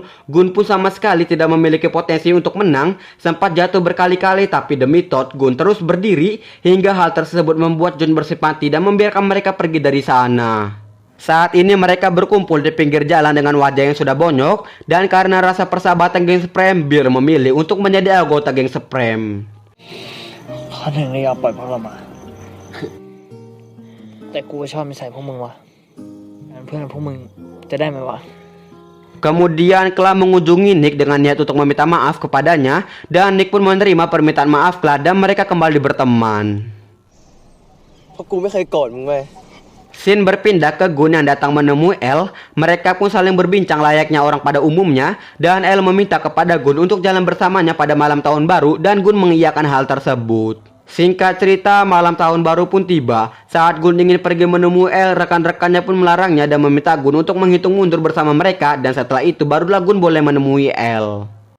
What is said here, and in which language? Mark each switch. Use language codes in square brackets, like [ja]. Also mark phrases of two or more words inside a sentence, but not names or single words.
[id] Gun pun sama sekali tidak memiliki potensi untuk menang, sempat jatuh berkali-kali, tapi demi Todd, Gun terus berdiri, hingga hal tersebut membuat John bersimpati dan membiarkan mereka pergi dari sana. Saat ini mereka berkumpul di pinggir jalan dengan wajah yang sudah bonyok, dan karena rasa persahabatan geng Supreme, Beer memilih untuk menjadi anggota geng Supreme. [th] ข้อหนึ่งเลยยอมปล่อยพวกเรามา แต่กูชอบนิสัยพวกมึงว่ะงั้นเพื่อนพวกมึงจะได้ไหมวะ [id] Kemudian Kla mengunjungi Nick dengan niat untuk meminta maaf kepadanya, dan Nick pun menerima permintaan maaf Kla dan mereka kembali berteman. [th] เพราะกูไม่เคยโกรธมึงเว้ย [id] Scene berpindah ke Gun yang datang menemui El. Mereka pun saling berbincang layaknya orang pada umumnya, dan El meminta kepada Gun untuk jalan bersamanya pada malam tahun baru, dan Gun mengiyakan hal tersebut. Singkat cerita, malam tahun baru pun tiba. Saat Gun ingin pergi menemui El, rekan-rekannya pun melarangnya dan meminta Gun untuk menghitung mundur bersama mereka, dan setelah itu barulah Gun boleh menemui El.